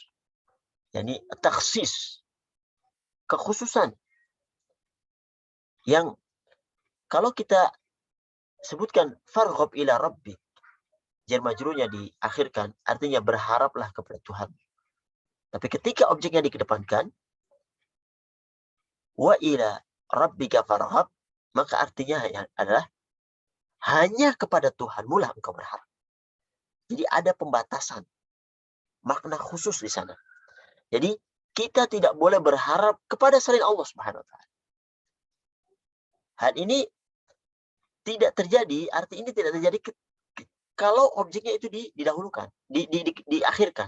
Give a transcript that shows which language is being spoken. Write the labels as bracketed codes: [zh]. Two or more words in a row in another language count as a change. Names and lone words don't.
[id] Yani taksis, kekhususan. Yang kalau kita sebutkan [ar] farghab ila rabbik, [id] jar majrurnya diakhirkan, artinya berharaplah kepada Tuhan. Tapi ketika objeknya dikedepankan, [ar] wa ila rabbika farghab, [id] maka artinya adalah hanya kepada Tuhanmu lah engkau berharap. Jadi ada pembatasan, makna khusus di sana. Jadi kita tidak boleh berharap kepada selain Allah [ar] Subhanahu wa taala. [id] Hal ini tidak terjadi, arti ini tidak terjadi kalau objeknya itu didahulukan, diakhirkan.